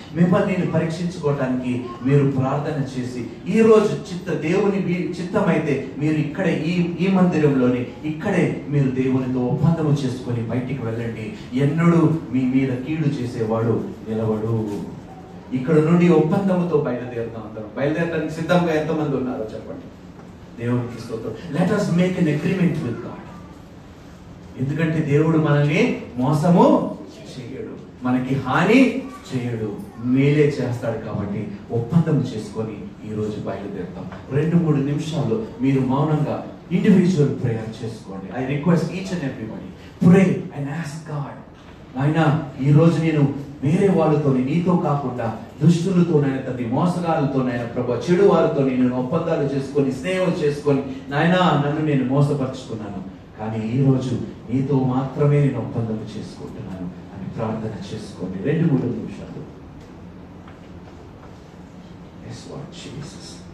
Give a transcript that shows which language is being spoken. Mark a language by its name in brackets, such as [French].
[Telugu] మిమ్మల్ని నేను పరీక్షించుకోవడానికి మీరు ప్రార్థన చేసి, ఈ రోజు దేవుని చిత్తమైతే మీరు ఇక్కడే ఈ మందిరంలోని ఇక్కడే మీరు దేవునితో ఒప్పందము చేసుకొని బయటికి వెళ్ళండి. ఎన్నడూ మీ మీద కీడు చేసేవాడు నిలవడు. ఇక్కడ నుండి ఒప్పందముతో బయలుదేరుతాం. అందరం బయలుదేరడానికి సిద్ధంగా ఎంతమంది ఉన్నారో చెప్పండి. దేవునికి స్తోత్రం. [English] Let us make an agreement with God. [Telugu] ఎందుకంటే దేవుడు మనల్ని మోసము చేయడు, మనకి హాని చేయడు, మేలే చేస్తాడు. కాబట్టి ఒప్పందం చేసుకొని ఈ రోజు బయలుదేరుతాం. 2-3 నిమిషాల్లో మీరు మౌనంగా ఇండివిజువల్ ప్రేయర్ చేసుకోండి. [English] I request each and everybody, pray and ask God, [Telugu] నాయనా ఈ రోజు నేను వేరే వాళ్ళతోని, నీతో కాకుండా దుష్టులతోనైనా తండ్రి, మోసగాళ్ళతోనైనా ప్రభు, చెడు వారితో నేను ఒప్పందాలు చేసుకొని స్నేహం చేసుకొని నాయనా నన్ను నేను మోసపరుచుకున్నాను, కానీ ఈ రోజు నీతో మాత్రమే నేను ఒప్పందం చేసుకుంటున్నాను అని ప్రార్థన చేసుకోండి. 2-3 నిమిషాలు. [English] Yes, Lord Jesus.